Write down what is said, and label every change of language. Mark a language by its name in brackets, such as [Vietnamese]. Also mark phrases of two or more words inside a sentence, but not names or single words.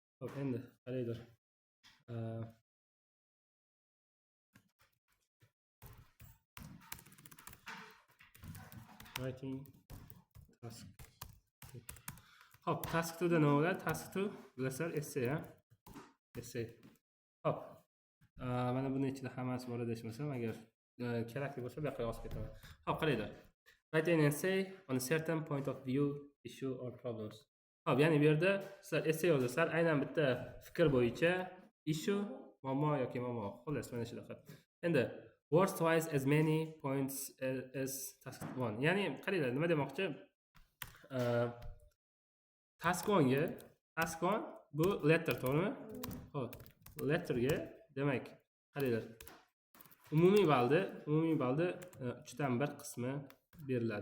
[Uzbek] Hop, endi qaraydir. [English] Writing task. [Uzbek] Hop, task 2 da nima bo'ladi? Task 2 bilasizlar, essay, ha? Essay. Hop. Mana buni ichida hammasi bor adashmasam, agar kerakli bo'lsa bu yoqqa yozib ketaman. Hop, qaranglar. [English] Write an essay on a certain point of view, issue or problems. [Uzbek] Hop, ya'ni bu yerda sizlar essay yozasizlar, aynan bitta fikr bo'yicha issue, muammo yoki muammo. Xolos, mana shunaqa. [English] Endi words twice as many points as task 1. [Uzbek] Ya'ni qaranglar, nima demoqchi? Task 1 bu letter, to'g'rimi? Hop, letterga demak, qaranglar. Umumiy balda 3 dan 1 qismi beriladi.